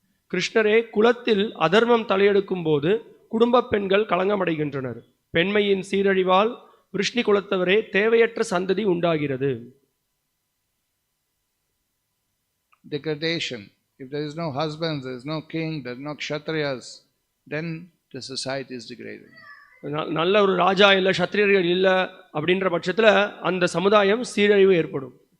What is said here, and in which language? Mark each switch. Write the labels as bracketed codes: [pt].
[ta] கிருஷ்ணரே, குலத்தில் அதர்மம் தலையெடுக்கும் போது குடும்ப பெண்கள் களங்கமடைகின்றனர். பெண்மையின் சீரழிவால் விஷ்ணு குலத்தவரே தேவையற்ற சந்ததி உண்டாகிறது. [en] Degradation. If there is no husband, there is no king, there is no kshatriyas, then the society is degraded. [ta] நல்ல ஒரு ராஜா இல்லை, சத்திரியர்கள் இல்லை அப்படின்ற பட்சத்தில் அந்த சமுதாயம் சீரழிவு ஏற்படும்.